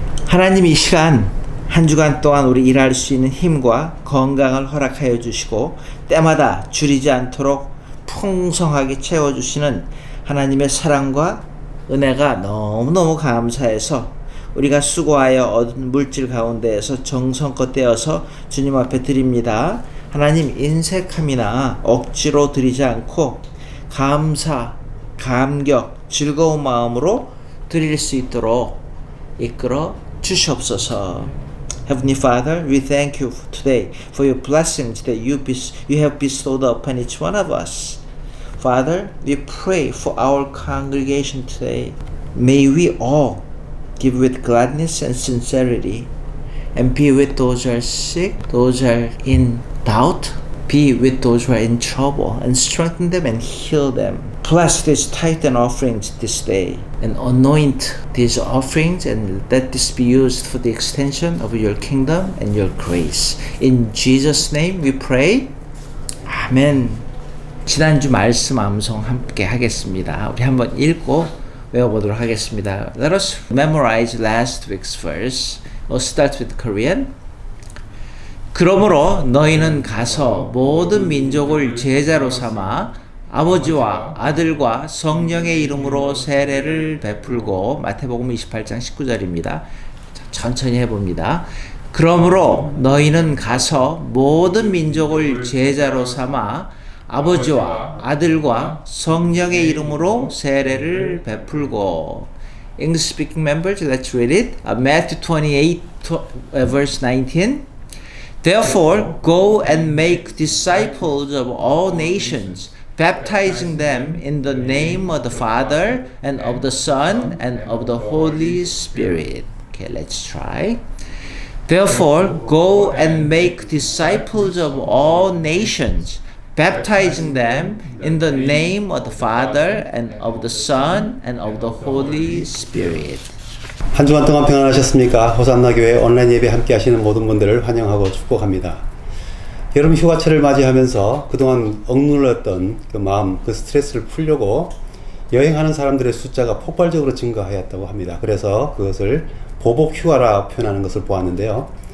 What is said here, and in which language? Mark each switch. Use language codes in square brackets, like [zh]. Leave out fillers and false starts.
[ko] 하나님, 이 시간 한 주간 동안 우리 일할 수 있는 힘과 건강을 허락하여 주시고 때마다 줄이지 않도록 풍성하게 채워주시는 하나님의 사랑과 은혜가 너무너무 감사해서 우리가 수고하여 얻은 물질 가운데에서 정성껏 떼어서 주님 앞에 드립니다. 하나님, 인색함이나 억지로 드리지 않고 감사, 감격, 즐거운 마음으로 드릴 수 있도록 이끌어 주시옵소서. [en] Heavenly Father, we thank you today for your blessings that you have bestowed upon each one of us. Father, we pray for our congregation today. May we all give with gladness and sincerity, and be with those who are sick, those who are in doubt, be with those who are in trouble, and strengthen them and heal them. Bless these tithe and offerings this day, and anoint these offerings, and let this be used for the extension of your kingdom and your grace. In Jesus' name we pray. 아멘. [ko] 지난주 말씀 암송 함께 하겠습니다. 우리 한번 읽고 외워보도록 하겠습니다. [en] Let us memorize last week's verse. We'll start with Korean. [ko] 그러므로 너희는 가서 모든 민족을 제자로 삼아 아버지와 아들과 성령의 이름으로 세례를 베풀고, 마태복음 28장 19절입니다. 천천히 해봅니다. 그러므로 너희는 가서 모든 민족을 제자로 삼아 아버지와 아들과 성령의 이름으로 세례를 베풀고. [en] English speaking members, let's read it. Matthew 28 verse 19. Therefore, go and make disciples of all nations, baptizing them in the name of the Father and of the Son and of the Holy Spirit. Okay, let's try. Therefore, go and make disciples of all nations, baptizing them in the name of the Father and of the Son and of the Holy Spirit. [ko] 한 주간 동안 평안하셨습니까? 호산나 교회 온라인 예배 함께 하시는 모든 분들을 환영하고 축복합니다. 여름 휴가철을 맞이하면서 그동안 억눌렀던 그 마음, 그 스트레스를 풀려고 여행하는 사람들의 숫자가 폭발적으로 증가하였다고 합니다. 그래서 그것을 보복 휴가라 표현하는 것을 보았는데요.